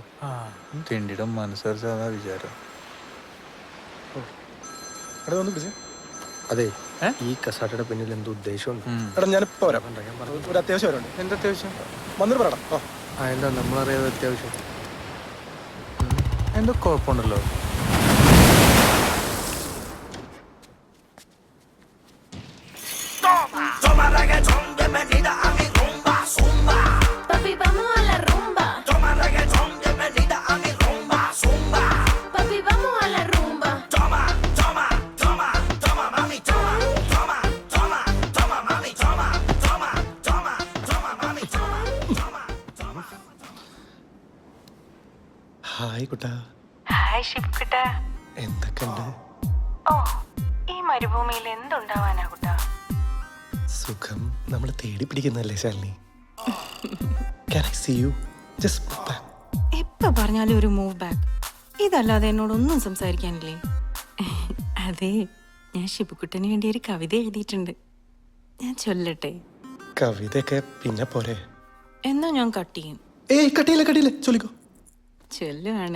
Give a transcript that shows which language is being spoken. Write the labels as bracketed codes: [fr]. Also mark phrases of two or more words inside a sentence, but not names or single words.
[ml] തിണ്ടിയുടെ മനസ്സറിച്ചാ വിചാരം. അതെ, ഈ കസാട്ടയുടെ പിന്നിൽ എന്തോ ഉദ്ദേശമുണ്ട്. എടാ ഞാനിപ്പോ വരാം. ഒരു അത്യാവശ്യം വരണ്ട്. എന്താ അത്യാവശ്യം? വന്നിട്ട് പറയടാ. എന്താ നമ്മളറിയാതെ അത്യാവശ്യം? എന്തോ കുഴപ്പമുണ്ടല്ലോ. [es] Papi, vamos a la rumba. Toma reggaetón, bienvenida a mi rumba, zumba. Papi, vamos a la rumba. Toma, toma, toma, toma, mami, toma, toma, toma, toma, mami, toma, toma, toma, toma, mami, toma, toma, toma. [ml] ഹായ് കുട്ടാ. ഹായ് ഷിബ്കുട്ടാ. എന്തൊക്കെയുണ്ട്? ഓ, ഈ മരുഭൂമിയിൽ എന്തുണ്ടാവാനാ കുട്ടാ? സുഖം. നമ്മളെ തേടി പിടിക്കുന്നല്ലേ ശാലിനി. [en] Can I see you? Just [ml] ഇപ്പൊ പറഞ്ഞാലും ഒരു [en] move back. [ml] ഇതല്ലാതെ എന്നോടൊന്നും സംസാരിക്കാനില്ലേ? അതെ, ഞാൻ ഷിബുക്കുട്ടന് വേണ്ടി ഒരു കവിത എഴുതിയിട്ടുണ്ട്. ഞാൻ ചൊല്ലട്ടെ? കവിതയൊക്കെ പിന്നെ പോരെ. എന്നാ ഞാൻ കട്ട് ചെയ്യും. ഏയ് കട്ടിയില്ല ചൊല്ലിക്കോ. ചൊല്ലുവാണ്.